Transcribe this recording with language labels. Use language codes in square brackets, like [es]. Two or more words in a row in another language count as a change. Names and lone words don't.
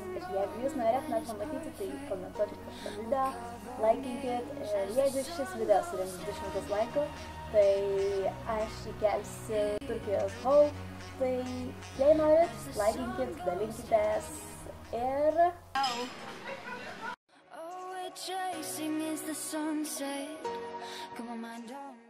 [lt] Ir jeigu jūs norėtumėt pamatyti, tai komentuokit po šitą video, laikinkit. Ir jeigu šis video surinks 200 laikų, tai aš įkelsiu Turkijos haul. Tai jei norit, laikinkit, dalinkitės ir... [en] Chasing is the sunset. Come on, mind on.